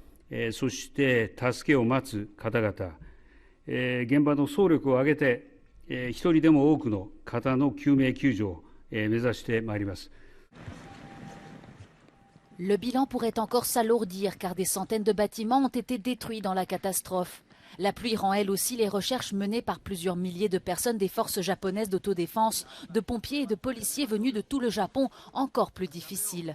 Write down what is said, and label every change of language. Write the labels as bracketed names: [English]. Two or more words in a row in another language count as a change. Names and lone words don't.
[Japanese] そして助けを待つ方々、現場の総力を挙げて、一人でも多くの方の救命救助を目指してまいります。 [French] Le bilan pourrait encore s'alourdir car des centaines de bâtiments ont été détruits dans la catastrophe. La pluie rend elle aussi les recherches menées par plusieurs milliers de personnes des forces japonaises d'autodéfense, de pompiers et de policiers venus de tout le Japon encore plus difficiles.